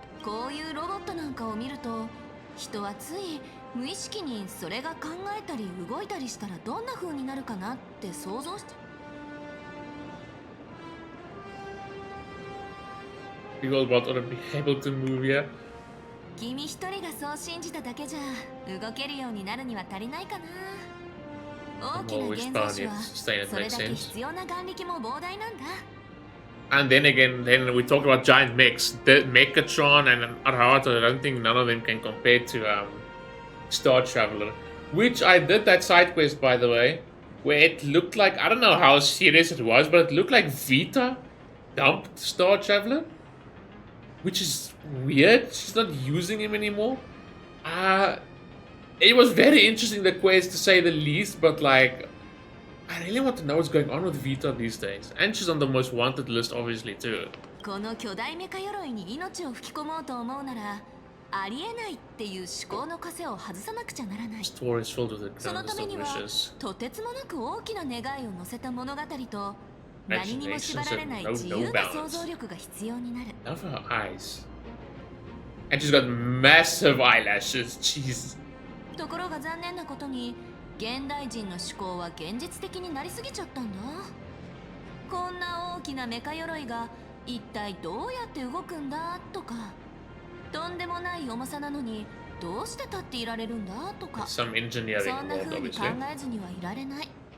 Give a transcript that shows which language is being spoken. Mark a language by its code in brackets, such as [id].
[ja] こういうロボットなんかを見ると、人はつい無意識にそれが考えたり動いたりしたらどんな風になるかなって想像して。 [en] People about to be able to move, yeah. [ja] 君一人がそう信じただけじゃ動けるようになるには足りないかな。大きな現像紙はそれだけ必要な眼力も膨大なんだ。 [en] And then again, then we talk about giant mechs. The Mechatron and Arhata, I don't think none of them can compare to Star Traveler. Which I did that side quest, by the way, where it looked like, I don't know how serious it was, but it looked like Vita dumped Star Traveler. Which is weird. She's not using him anymore. It was very interesting, the quest, to say the least, but like, I really want to know what's going on with Vita these days. And she's on the most wanted list, obviously, too. [ja] この巨大メカ鎧に命を吹き込もうと思うなら、ありえないっていう思考の枷を外さなくちゃならない。そのためには、とてつもなく大きな願いを乗せた物語と、何にも縛られない自由な想像力が必要になる。 [en] Love her eyes. And she's got massive eyelashes. Jeez. [ja] ところが残念なことに、現代人の思考は現実的になりすぎちゃったんだ。こんな大きなメカ鎧が一体どうやって動くんだとか、とんでもない重さなのにどうして立っていられるんだとか、そんな風に考えずにはいられない。